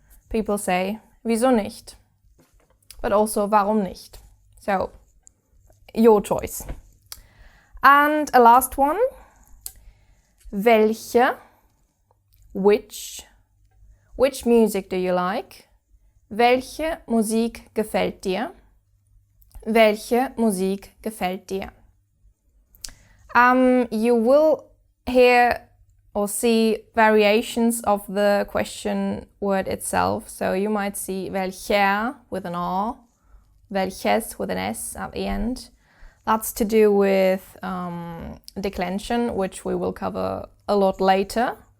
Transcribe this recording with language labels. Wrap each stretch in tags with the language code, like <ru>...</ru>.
<en>People say,</en> <de>wieso nicht?</de> <en>But also,</en> <de>warum nicht?</de> <en>So, your choice. And a last one, welche, which music do you like?</en> <de>Welche Musik gefällt dir? Welche Musik gefällt dir?</de> <en>You will hear or see variations of the question word itself. So you might see welcher with an R, welches with an S at the end. That's to do with declension, which we will cover a lot later.</en>